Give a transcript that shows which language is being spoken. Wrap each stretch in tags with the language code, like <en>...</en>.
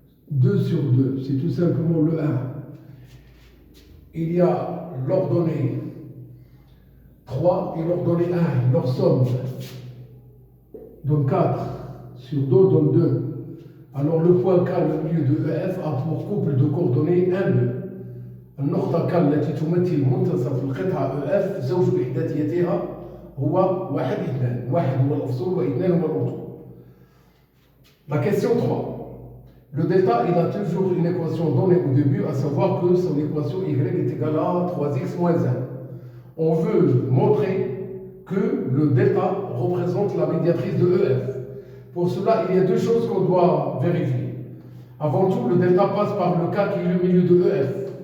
<fr>2 sur 2, c'est tout simplement le 1. il y a l'ordonnée 3 et l'ordonnée 1. Leur somme donne 4 sur 2 donne 2. Alors le point K, le milieu de EF, a pour couple de coordonnées 1, 2.</fr> <ar>النقطة K التي تمثل منتصف القطعة EF زوج إحداثيتها هو 1 2. 1 هو الأفصول و2 هو الأطول.</ar> <fr>La question 3. Le delta, il a toujours une équation donnée au début, à savoir que son équation y est égale à 3x moins 1. On veut montrer que le delta représente la médiatrice de EF. Pour cela, il y a deux choses qu'on doit vérifier. Avant tout, le delta passe par le K qui est le milieu de EF.</fr>